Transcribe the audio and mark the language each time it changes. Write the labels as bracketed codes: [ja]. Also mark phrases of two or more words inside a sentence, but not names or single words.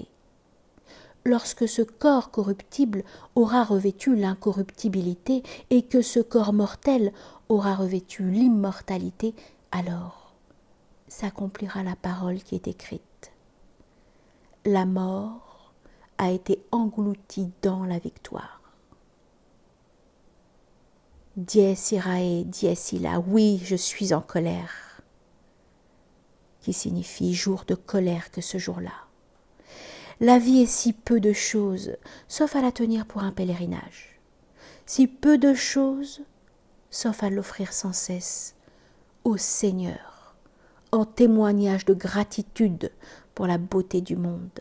[fr] Lorsque ce corps corruptible aura revêtu l'incorruptibilité et que ce corps mortel aura revêtu l'immortalité, alors s'accomplira la parole qui est écrite. La mort a été engloutie dans la victoire. [la] Dies irae, dies illa, [fr] oui, je suis en colère, qui signifie jour de colère que ce jour-là. La vie est si peu de choses, sauf à la tenir pour un pèlerinage. Si peu de choses, sauf à l'offrir sans cesse au Seigneur, en témoignage de gratitude pour la beauté du monde.